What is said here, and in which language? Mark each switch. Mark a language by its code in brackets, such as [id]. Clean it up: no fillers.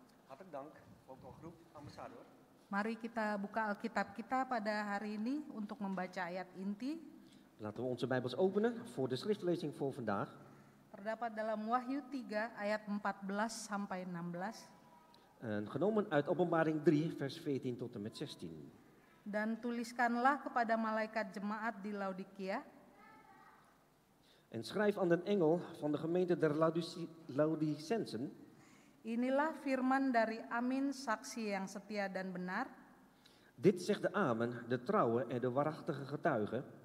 [nl] Hartelijk dank, vocalgroep Ambassador. [id] Mari kita buka Alkitab kita pada hari ini untuk membaca ayat inti. [nl] Laten we onze Bijbels openen voor de schriftlezing voor vandaag. [id] Terdapat dalam Wahyu 3 ayat 14 sampai 16. [nl] En genomen uit Openbaring 3, vers 14 tot en met 16. [id] Dan tuliskanlah kepada malaikat jemaat di Laodikia, [nl] En schrijf aan de engel van de gemeente der Laodicensen. [id] inilah firman dari Amin, saksi yang setia dan benar, [nl] Dit zegt de Amen, de trouwe en de waarachtige getuige,